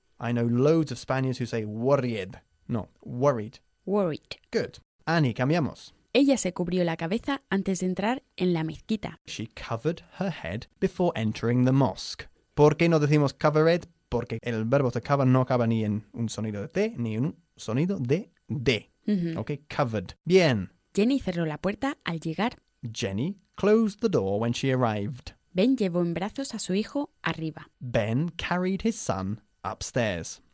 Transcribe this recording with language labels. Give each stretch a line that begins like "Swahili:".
English: I know loads of Spaniards who say worried. No, worried. Worried. Good.
Spanish: Annie, cambiamos. Ella se cubrió la cabeza antes de entrar en la mezquita.
English: She covered her head before entering the mosque.
Spanish: ¿Por qué no decimos covered? Porque el verbo to cover no acaba ni en un sonido de T ni en un sonido de D. Mm-hmm.
English: Okay, covered. Bien.
Spanish: Jenny cerró la puerta al llegar.
English: Jenny closed the door when she arrived.
Spanish: Ben llevó en brazos a su hijo arriba.
English: Ben carried his son upstairs.